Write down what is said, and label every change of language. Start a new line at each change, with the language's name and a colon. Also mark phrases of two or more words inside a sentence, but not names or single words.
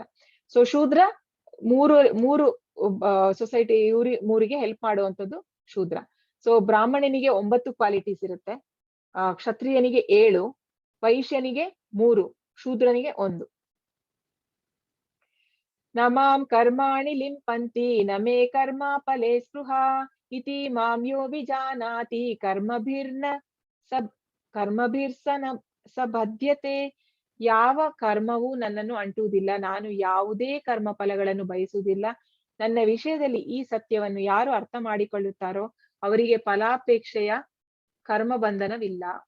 Kannada: ಸೊ ಶೂದ್ರ ಮೂರು ಸೊಸೈಟಿ ಮೂರಿಗೆ ಹೆಲ್ಪ್ ಮಾಡುವಂತದ್ದು ಶೂದ್ರ. ಸೊ ಬ್ರಾಹ್ಮಣನಿಗೆ 9 ಕ್ವಾಲಿಟೀಸ್ ಇರುತ್ತೆ, ಕ್ಷತ್ರಿಯನಿಗೆ 7, ವೈಶ್ಯನಿಗೆ 3, ಶೂದ್ರನಿಗೆ 1.
Sanskrit: ನಮಾಂ ಕರ್ಮಾಣಿ ಲಿಂಪಂತಿ ನಮೇ ಕರ್ಮ ಫಲೇ ಸ್ಪೃಹ ಇತಿ ಮಾಂ ಯೋ ವಿಜಾನಾತಿ ಸಬಧ್ಯತೆ.
Kannada: ಯಾವ ಕರ್ಮವೂ ನನ್ನನ್ನು ಅಂಟುವುದಿಲ್ಲ, ನಾನು ಯಾವುದೇ ಕರ್ಮ ಫಲಗಳನ್ನು ಬಯಸುವುದಿಲ್ಲ. ನನ್ನ ವಿಷಯದಲ್ಲಿ ಈ ಸತ್ಯವನ್ನು ಯಾರು ಅರ್ಥ ಮಾಡಿಕೊಳ್ಳುತ್ತಾರೋ ಅವರಿಗೆ ಫಲಾಪೇಕ್ಷೆಯ ಕರ್ಮ ಬಂಧನವಿಲ್ಲ.